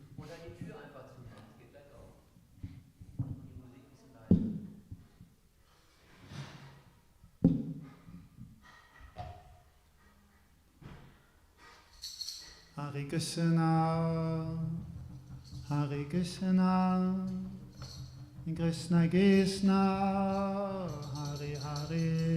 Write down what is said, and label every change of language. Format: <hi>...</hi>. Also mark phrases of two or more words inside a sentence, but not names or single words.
<de>Oder die Tür einfach zumachen, das geht gleich auf. Die Musik ist leise.</de> <sa>Hare Krishna, Hare Krishna, Krishna Krishna, Hare Hare,</sa>